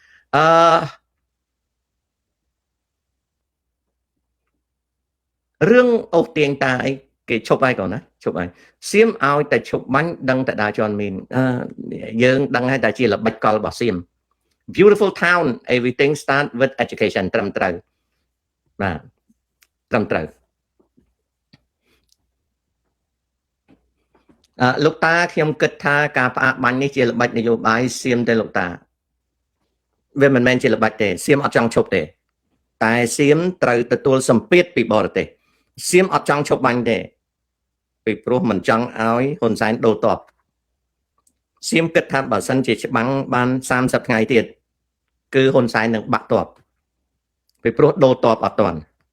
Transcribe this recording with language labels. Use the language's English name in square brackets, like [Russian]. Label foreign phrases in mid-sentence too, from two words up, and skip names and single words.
[Khmer] រឿងអូសទៀងតាអីគេឈប់ហើយកូនណាឈប់ហើយសៀមឲ្យតែឈប់បាញ់ដឹងតែដើរជន់មីនយើងដឹងហើយតែជាល្បិចកលរបស់សៀម [English] beautiful town everything start with education [Khmer] ត្រឹមត្រូវបាទត្រឹមត្រូវ លោកតាខ្ញុំគិតថាការផ្អាកបាញ់នេះជាល្បិចនយោបាយសៀមទេលោកតាវាមិនមែនជាល្បិចទេសៀមអត់ចង់ឈប់ទេតែសៀមត្រូវទទួលសម្ពាធពីបរទេសសៀមអត់ចង់ឈប់បាញ់ទេពីព្រោះមិនចង់ឲ្យហ៊ុនសែនដូរតបសៀមគិតថាបើសិនជាច្បាំងបាន30ថ្ងៃទៀតគឺហ៊ុនសែននឹងបាក់តបពីព្រោះដូរតបអត់ទាន់